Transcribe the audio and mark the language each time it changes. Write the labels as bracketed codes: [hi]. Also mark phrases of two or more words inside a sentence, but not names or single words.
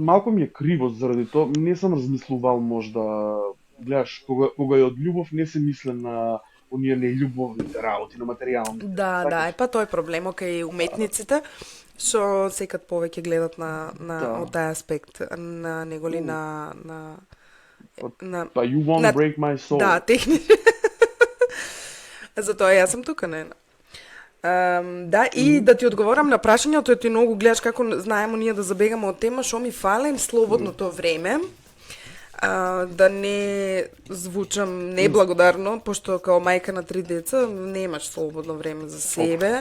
[mk] Малку ми е криво заради тоа, не сум размислувал можда, гледаш, кога е од ljubов не се мисле на оние нељубовните работи, на материјални. Да, е па тој проблем кај уметниците што секад повеќе гледат на од тај аспект на неголи на [en] Па you won't break my soul. [mk] Да, техни. Затоа јас сум тука, не. Да, и да ти одговорам на прашањето, ти многу гледаш како знаеме ние да забегаме од тема, што ми фале слободното време. Да не звучам неблагодарно, пошто као мајка на 3 деца немаш слободно време за себе.